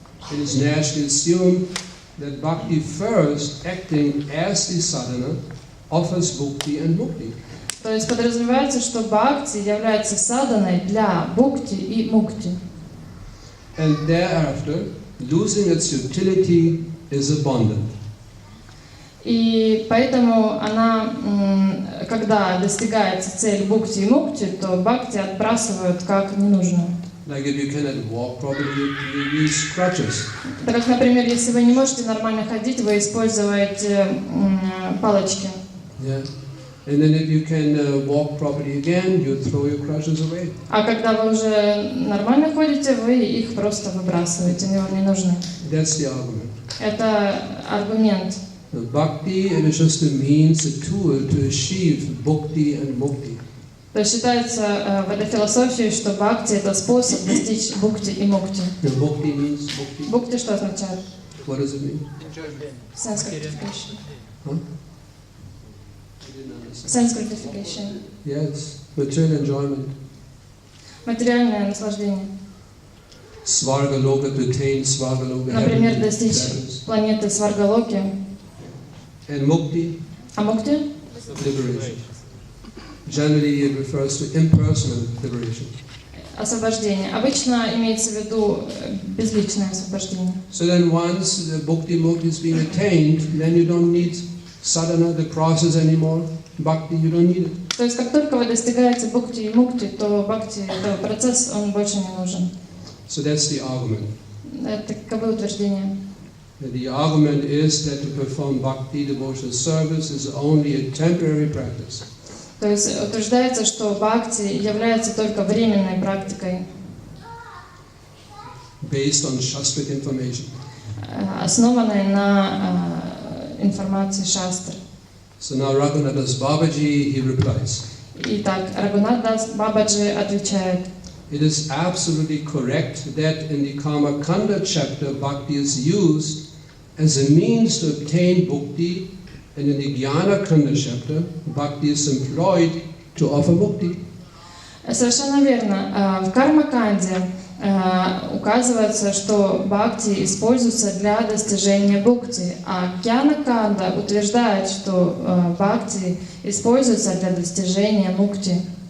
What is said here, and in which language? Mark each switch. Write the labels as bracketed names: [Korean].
[English] It is naturally assumed that bhakti first acting as the sadhana offers bhukti and mukti. [Russian] То есть подразумевается, что бхакти является садханой для бхукти и мукти. [English] And thereafter, losing its utility is abandoned. [Russian] И поэтому она, когда достигается цель бхукти и мукти, то бхакти отбрасывают как ненужную. [English] Like if you cannot walk properly, you use crutches. [Russian] Так как, например, если вы не можете нормально ходить, вы используете палочки. [English] Yeah. And then if you can walk properly again, you throw your crutches away. [Russian] А когда вы уже нормально ходите, вы их просто выбрасываете, они вам не нужны. [English] That's the argument. [Russian] Это аргумент. [English] The bhakti is just a means, a tool to achieve bhakti and mukti. [Russian] То есть считается в этой философии, что бхакти — это способ достичь бхукти и мукти. [English] Now, bhakti means bhakti. [Russian] Бхукти что означает? [English] What does it mean? Sense gratification. Huh? Sense gratification. Yes, material enjoyment. [Russian] Материальное наслаждение. [English] Svargaloka, to attain Svargaloka. [Russian] Например, [English] heavenly [Russian] достичь [English] status. [Russian] планеты Сваргалоки. [English] And mukti, [Russian] А мукти? [English] liberation. Generally, it refers to impersonal liberation. [Russian] Освобождение. Обычно имеется в виду безличное освобождение. [English] So then once the bhakti mukti is being attained, then you don't need sadhana, the process anymore. bhakti, you don't need it. [Russian] То есть, как только вы достигаете бхакти и мукти, то бхакти, это процесс, он больше не нужен. [English] So that's the argument. [Russian] Это каковы утверждения? [English] The argument is that to perform bhakti devotional service is only a temporary practice. [Russian] То есть утверждается, что бхакти является только временной практикой, [English] Based on shastric information. [Russian] основанной на информации шастры. [English] So now Raghunathas Babaji, he replies. [Russian] Итак, Рагунатдас Бабаджи отвечает: [English] It is absolutely correct that in the Karma Kanda chapter, bhakti is used as a means to obtain bhukti, and in the Jnana Kanda chapter, bhakti is employed to offer bhukti. [Russian] Совершенно верно. В Карма-канде указывается, что бхакти используется для достижения бхукти, а Гьяна-канда утверждает, что бхакти используется для достижения мукти.